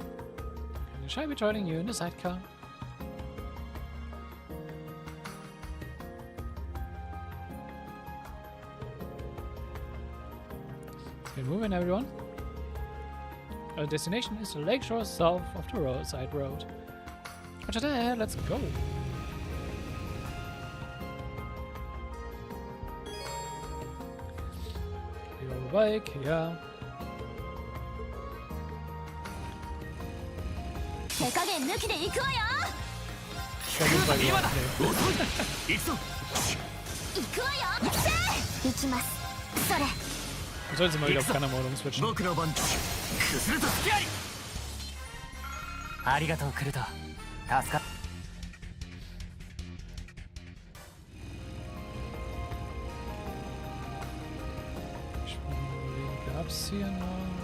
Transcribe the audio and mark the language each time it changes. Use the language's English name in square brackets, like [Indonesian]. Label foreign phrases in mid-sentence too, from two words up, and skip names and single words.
[English] And shall I be joining you in the sidecar? Let's get moving, everyone. Our destination is the lakeshore south of the roadside road. Roger that, let's go. Your bike, yeah. [German] Wir sollten sie mal wieder auf Kanal umswitchen. [Japanese] ありがとうクルト助かっ [German] Gab's hier noch?